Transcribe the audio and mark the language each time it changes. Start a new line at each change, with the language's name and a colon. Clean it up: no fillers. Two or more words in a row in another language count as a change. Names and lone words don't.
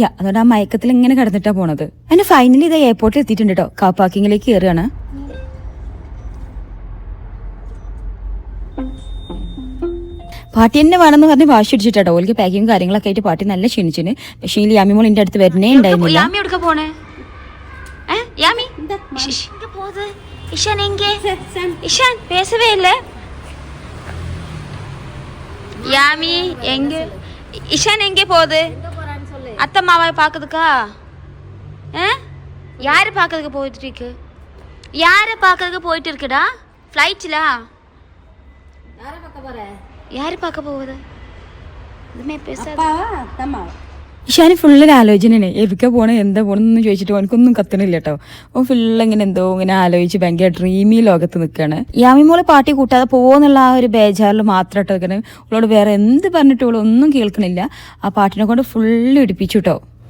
Malayalam: അതുകൊണ്ട് ആ മയക്കത്തിൽ ഇങ്ങനെ കിടന്നിട്ടാ പോണത്. അതിന് ഫൈനലി ഇത് എയർപോർട്ടിൽ എത്തിയിട്ടുണ്ട് കേട്ടോ. കാർ പാർക്കിങ്ങിലേക്ക് കയറുകയാണ്. പാട്ടി തന്നെ വേണമെന്ന് പറഞ്ഞ് വാശി അടിച്ചിട്ടോ. ഓൾക്ക് പാക്കിങ് കാര്യങ്ങളൊക്കെ ആയിട്ട് പാട്ടി നല്ല ക്ഷണിച്ചിന്. പക്ഷേ ഈ യാമിമോൾ എന്റെ അടുത്ത് വരുന്നേ ഉണ്ടായിരുന്നില്ല.
Tamil: அத்தம்மாவை பாக்குதுக்கா? யாரு பாக்குறதுக்கு போயிட்டு இருக்கு? யாரை பாக்குறதுக்கு போயிட்டு இருக்குடா? ஃப்ளைட்ல யாரு பார்க்க போகுது?
Malayalam: ഇഷാന് ഫുള്ളൊരു ആലോചനയാണ്. എവിക്ക പോണേ എന്താ പോണെന്നൊന്നും ചോദിച്ചിട്ട് ഓനക്കൊന്നും കത്തണില്ല കേട്ടോ. ഓൻ ഫുള്ള് ഇങ്ങനെ എന്തോ ഇങ്ങനെ ആലോചിച്ച് ഭയങ്കര ഡ്രീമി ലോകത്ത് നിൽക്കുകയാണ്. യാമിമോളെ പാട്ടി കൂട്ടാതെ പോവെന്നുള്ള ആ ഒരു ബേജാറിൽ മാത്രം കേട്ടോ നിൽക്കണം. അവളോട് വേറെ എന്ത് പറഞ്ഞിട്ടും അവളൊന്നും കേൾക്കണില്ല. ആ പാട്ടിനെ കൊണ്ട് ഫുള്ള് ഇടിപ്പിച്ചു കേട്ടോ.